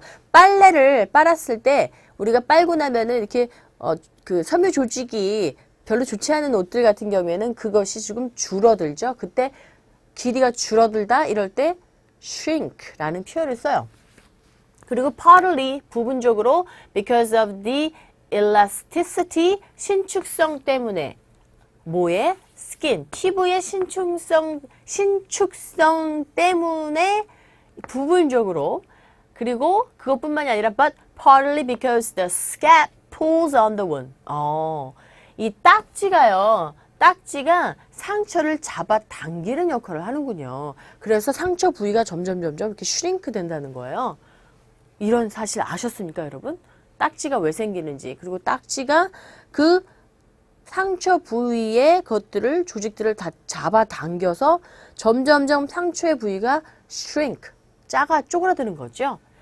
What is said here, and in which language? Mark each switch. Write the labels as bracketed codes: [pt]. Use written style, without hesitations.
[ko] 빨래를 빨았을 때 우리가 빨고 나면은 이렇게 그 섬유 조직이 별로 좋지 않은 옷들 같은 경우에는 그것이 조금 줄어들죠. 그때 길이가 줄어들다 이럴 때 shrink라는 표현을 써요. 그리고 partly 부분적으로 [en] because of the elasticity [ko] 신축성 때문에 뭐에? [en] skin [ko] 피부의 신축성 때문에 부분적으로 그리고 그것뿐만이 아니라 [en] but partly because the scab pulls on the wound. [ko] 이 딱지가 상처를 잡아당기는 역할을 하는군요. 그래서 상처 부위가 점점 이렇게 슈링크 된다는 거예요. 이런 사실 아셨습니까, 여러분? 딱지가 왜 생기는지. 그리고 딱지가 그 상처 부위의 조직들을 다 잡아당겨서 점점 상처의 부위가 shrink, 쪼그라드는 거죠.